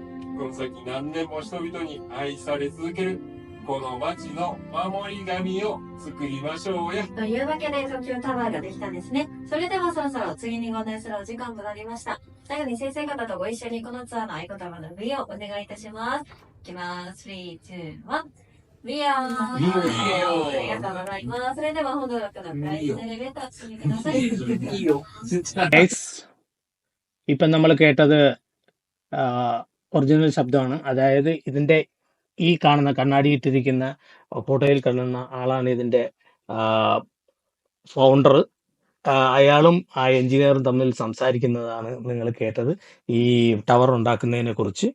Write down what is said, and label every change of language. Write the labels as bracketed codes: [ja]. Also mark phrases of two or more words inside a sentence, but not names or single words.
[ja] この先何年も人々に愛され続ける、この町の守り神を作りましょうや。というわけで東京タワーができたんですね。それではそろそろ次にご案内するお時間となりました。最後に先生方とご一緒にこのツアーの合言葉の V をお願いいたします。いきます。3、2、1。 [en] We are [ja] ありがとうございます。それでは本土の方の第一エレベーター進みください。 [ml] Guys, ഇപ്പം നമ്മൾ കേട്ടത് ഒറിജിനൽ ശബ്ദമാണ്. അതായത് ഇതിന്റെ ഈ കാണുന്ന കണ്ണാടിയിട്ടിരിക്കുന്ന ഫോട്ടോയിൽ കാണുന്ന ആളാണ് ഇതിന്റെ ഫൗണ്ടർ. അയാളും ആ എഞ്ചിനീയറും തമ്മിൽ സംസാരിക്കുന്നതാണ് നിങ്ങൾ കേട്ടത് ഈ ടവർ ഉണ്ടാക്കുന്നതിനെ കുറിച്ച്.